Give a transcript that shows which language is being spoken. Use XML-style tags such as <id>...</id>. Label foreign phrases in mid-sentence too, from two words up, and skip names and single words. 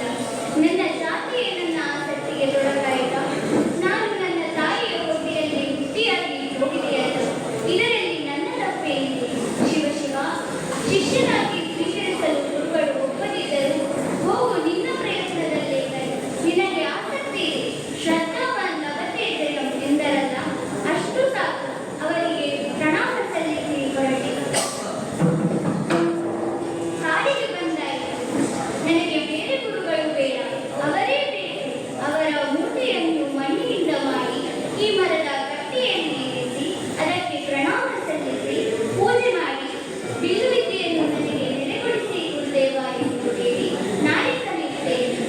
<kn>ನನ್ನ ಜಾತಿಯೇ ನನ್ನ ಆಸಕ್ತಿಗೆ ತೊಡಕಾಯಿತ. ನಾನು ನನ್ನ ತಾಯಿಯ ಹೊಟ್ಟೆಯಲ್ಲಿ ಹುಟ್ಟಿಯಾಗಿ ಹೋಗಿದೆಯಲ್ಲ, ಇದರಲ್ಲಿ ನನ್ನ ತಪ್ಪೇನಿದೆ? ಶಿವ ಶಿವ, ಶಿಷ್ಯನಾಗಿ ಸ್ವೀಕರಿಸಲು ಗುರುಗಳು ಒಪ್ಪದಿದ್ದರೂ ಹೋಗು, ನಿನ್ನ ಪ್ರಯತ್ನದಲ್ಲೇ ಕೈ. ನಿನಗೆ ಆಸಕ್ತಿ ಇದೆ,</kn> <sa>ಶ್ರದ್ಧಾವಾನ್ ಲಭತೆ ಜಯಂ</sa> <kn>ಎಂದರಲ್ಲ, ಅಷ್ಟು ಸಾಕು. ಅವರಿಗೆ ಪ್ರಣಾಮ ಸಲ್ಲಿಸಿ ಹೊರಟೆ. ಕಾಡಿಗೆ ಬಂದಾಯಿತು. ನನಗೆ ಬೇರೆ ಗುರುಗಳು ಬೇಡ, ಅವರೇ ಬೇಕು. ಅವರ ಮೂರ್ತಿಯನ್ನು ಮಣ್ಣಿನಿಂದ ಮಾಡಿ ಈ ಮರದ ಕಟ್ಟೆಯಲ್ಲಿ ಇರಿಸಿ ಅದಕ್ಕೆ ಪ್ರಣಾಮ ಸಲ್ಲಿಸಿ ಪೂಜೆ ಮಾಡಿ ಬಿಲ್ಲುವಿದ್ಯೆಯನ್ನು ನನಗೆ ನೆಲೆಗೊಳಿಸಿ ಗುರುದೇವ ಎಂದು ಹೇಳಿ ನಾಳೆ ಸಲ್ಲಿಸುತ್ತೇನೆ.</kn>